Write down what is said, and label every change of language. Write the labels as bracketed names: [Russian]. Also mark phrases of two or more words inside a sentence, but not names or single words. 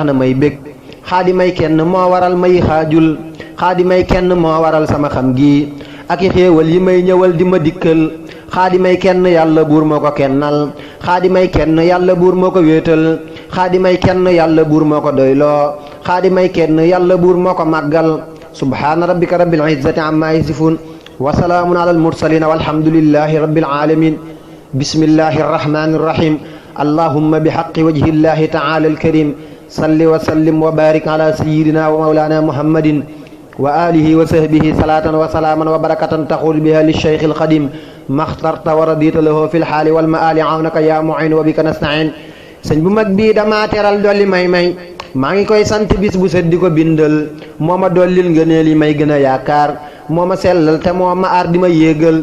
[Wolof] na may bég xaadi may kenn moo waral may xaajul xaadi may kenn moo waral sama xam gi ak i xéewal yi may ñëwal di ma dikkal xaadi may kenn yàlla buur moo ko kennal xaadi may kenn yàlla buur moo ko wéetal xaadi may kenn yàlla buur moo ko doyloo xaadi may kenn yàlla buur moo ko màggal [Arabic] سبحان ربك رب العزة عما يصفون وسلام على المرسلين والحمد لله رب العالمين بسم الله الرحمن الرحيم اللهم بحق وجه الله تعالى الكريم صل وسلم وبارك على سيدنا ومولانا محمد وعلى آله وصحبه صلاة وسلاما وبركة تحل بها للشيخ الخديم اخترته ورضيت له في الحال والمال عونك يا معين وبك [Wolof] nastain sëñ bu mag bii dama teral dolli may maa ngi koy sant bis bu set di ko bindal moo ma dollil ngëneel yi may gën a yaakaar moo ma sellal te moo ma aar di ma yéegal